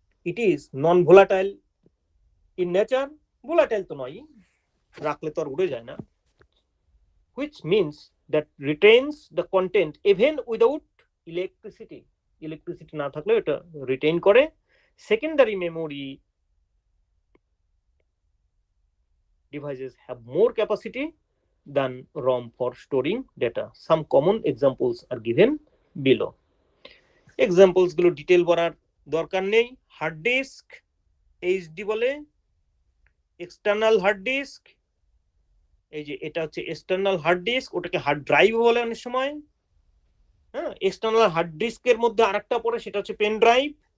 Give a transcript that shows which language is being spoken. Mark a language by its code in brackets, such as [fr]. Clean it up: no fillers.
[en] It is non-volatile in nature. [bn] Volatile তো নয়, রাখলে তো আর উড়ে যায় না। [en] Which means that retains the content even without electricity. [bn] Electricity না থাকলে এটা রিটেইন করে। [en] Secondary memory devices have more capacity than ROM for storing data. Some common examples are given below. [bn] Examples গুলো ডিটেল বলার দরকার নেই। হার্ড ডিস্ক, এইচডি বলে, external hard disk, এই যে এটা হচ্ছে এক্সটার্নাল হার্ড ডিস্ক, ওটাকে হার্ড ড্রাইভ বলে অনেক সময়। হ্যাঁ, এক্সটার্নাল হার্ড ডিস্কের মধ্যে আরেকটা পড়ে, সেটা হচ্ছে পেন ড্রাইভ।